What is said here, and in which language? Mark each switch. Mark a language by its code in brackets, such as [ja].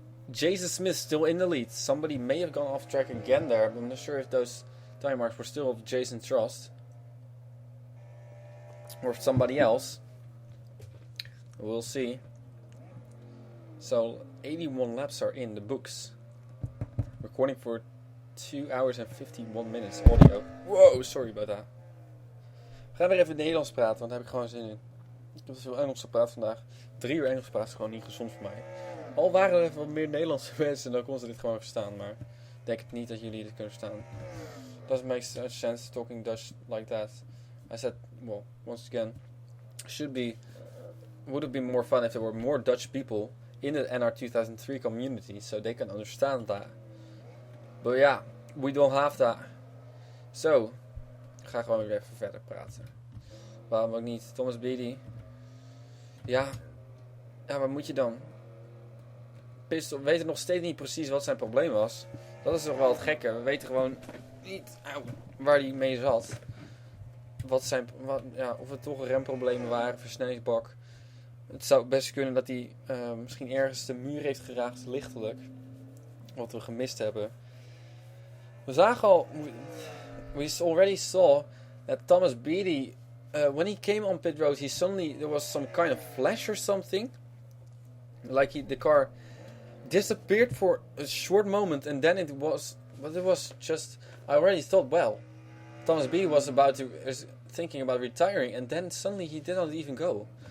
[en] Jason Smith still in the lead. Somebody may have gone off track again there, but I'm not sure if those time marks were still of Jason Trust. Or somebody else. We'll see. So 81 laps are in the books. Recording for 2 hours and 51 minutes audio. Wow, sorry about that. [nl] We gaan weer even Nederlands praten, want daar heb ik gewoon zin in. Ik heb veel Engels gepraat vandaag. 3 uur Engels praten is gewoon niet gezond voor mij. Al waren er even wat meer Nederlandse mensen, dan konden ze dit gewoon verstaan. Maar ik denk het niet dat jullie dit kunnen verstaan. [en] Doesn't make such sense talking Dutch like that. I said, well, once again, would have been more fun if there were more Dutch people in the NR 2003 community, so they can understand that. But yeah, we don't have that. [nl] So, ik ga gewoon weer even verder praten. Waarom ook niet? Thomas Beatty. Ja, wat moet je dan? We weten nog steeds niet precies wat zijn probleem was. Dat is toch wel het gekke. We weten gewoon niet waar hij mee zat. Of het toch remproblemen waren, versnellingsbak. Het zou best kunnen dat hij misschien ergens de muur heeft geraakt, lichtelijk. Wat we gemist hebben. We zagen al, [en] we already saw that Thomas Beatty, when he came on pit road, there was some kind of flash or something. Like the car disappeared for a short moment, and then it was just, I already thought, well, Thomas Beatty was thinking about retiring, and then suddenly he did not even go.